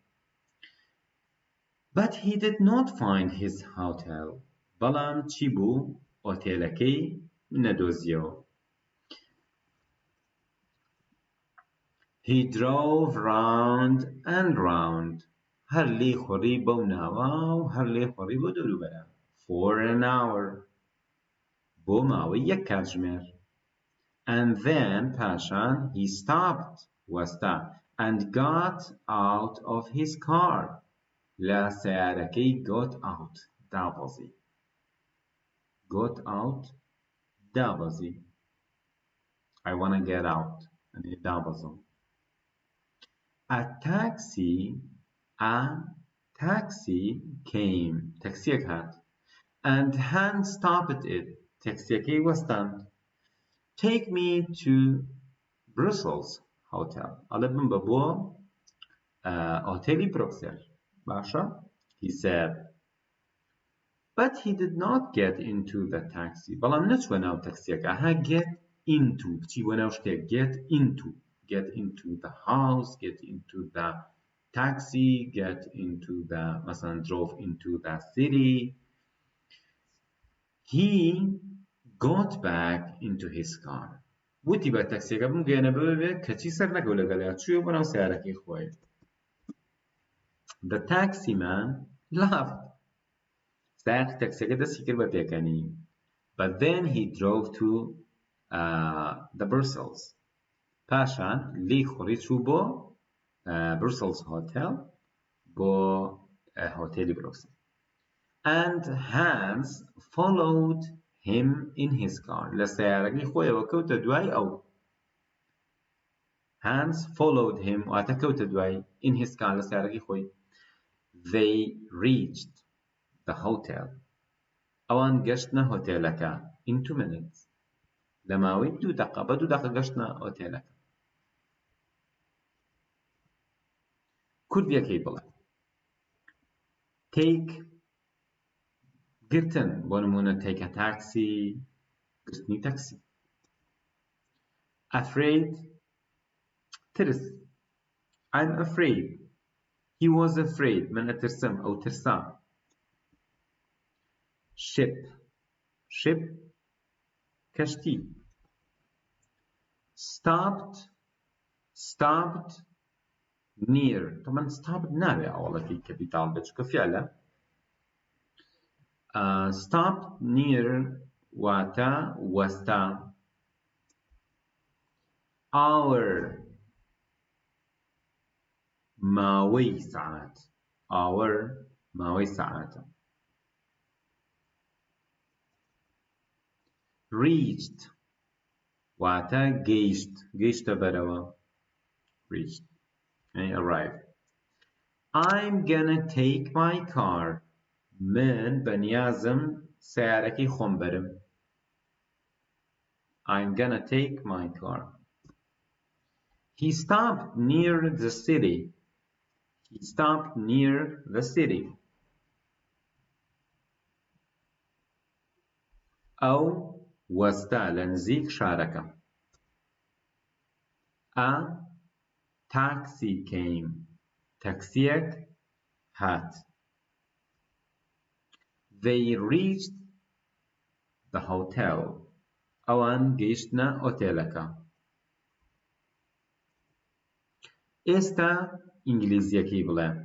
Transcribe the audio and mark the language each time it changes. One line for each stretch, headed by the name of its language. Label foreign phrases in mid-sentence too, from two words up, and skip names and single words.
English: but he did not find his hotel
Central Kurdish: بەڵام چی بوو ئۆتێلەکەی نەدۆزیەوە
English: he drove round and round
Central Kurdish: هەر لێی خوڕی بەو ناوە و هەر لێی خوڕی بۆ دەوروبەرە
English: for an hour
Central Kurdish: بۆ ماوەی یەک کاتژمێر
English: and then پاشان he stopped وەستا and got out of his car
Central Kurdish: لە سەیارەکەی
English: got out دابەزی got out دابەزی I wanna get out
Central Kurdish: يعني دابەزم
English: a taxi came
Central Kurdish: تاکسیەک هات
English: and Hans stopped it
Central Kurdish: تاکسیەکەی وەستاند
English: take me to Brussels hotel
Central Kurdish: ئەڵێ بمبە بۆ ئۆتێلی بروکسل باشە
English: he said but he did not get into the taxi
Central Kurdish: بەڵام نەچوە ناو تاکسیەکە ها
English: get into
Central Kurdish: بچی بۆ ناو شتێک
English: get into the house get into the taxi get into the مثلا drove into the city he got back into his car وتی بە تاکسیەکە بمگەێنە ببێ کەچی سەر نەکەو لەگەڵیا چووە بۆ ناو سیارەکەی خۆی the taxi man laughed
Central Kurdish: سایق تاکسیەکە دەستی کرد بە پێکەنی
English: but then he drove to the Brussels
Central Kurdish: پاشان لێی خوڕی چوو بۆ
English: Brussels hotel
Central Kurdish: بۆ هۆتێلی بروکسل
English: and Hans followed him in his car
Central Kurdish: لە سیارەکەی خۆیەوە کەوتە دوای ئەو
English: Hans followed him
Central Kurdish: واتە کەوتە دوای
English: in his car
Central Kurdish: لە سیارەکەی خۆی
English: they reached the hotel
Central Kurdish: ئەوان گەشتنە هۆتێلەکە
English: in 2 minutes
Central Kurdish: لە ماوەی 2 دقە بە 2 دقە گەشتنە هۆتێلەکە کوردیەکەی بڵێ take گرتن بۆ نمونە
English: take a taxi
Central Kurdish: گرتنی تاکسی afraid ترس
English: I'm afraid he was afraid
Central Kurdish: من ئەترسم ئەو ترسا ship کەشتی
English: stopped near
Central Kurdish: طبعا stopped نابێ ئەوڵەکەی کەپیتاڵ بێت چونکە فعلە
English: stopped near
Central Kurdish: واتە وەستا hour ماوەی سەعات hour ماوەی سەعاتە
English: reached
Central Kurdish: واتە گەیشتە بەرەوە
English: reached يعني arrived I'm gonna take my car
Central Kurdish: من بەنیازم سیارەکەی خۆم بەرم
English: I'm gonna take my car he stopped near the city
Central Kurdish: ئەو وەستا لە نزیک شارەکە
English: a taxi came
Central Kurdish: تاکسیەک هات
English: they reached the hotel
Central Kurdish: ئەوان گەیشتنە ئۆتێلەکە ئێستا ئینگلیزیەکەی بڵێ.